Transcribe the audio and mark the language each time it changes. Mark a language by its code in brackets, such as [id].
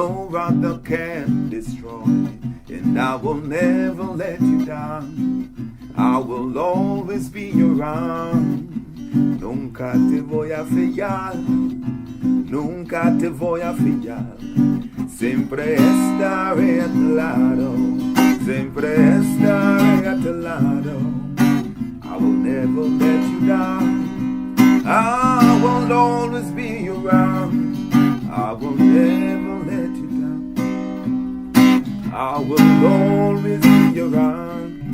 [en] rather can't destroy, and I will never let you down. I will always be around. [es] Nunca te voy a fallar, nunca te voy a fallar. Siempre estaré a tu lado, siempre estaré a tu lado. [en] I will never let you down. I will always be around. I will never let you down. I will always be around.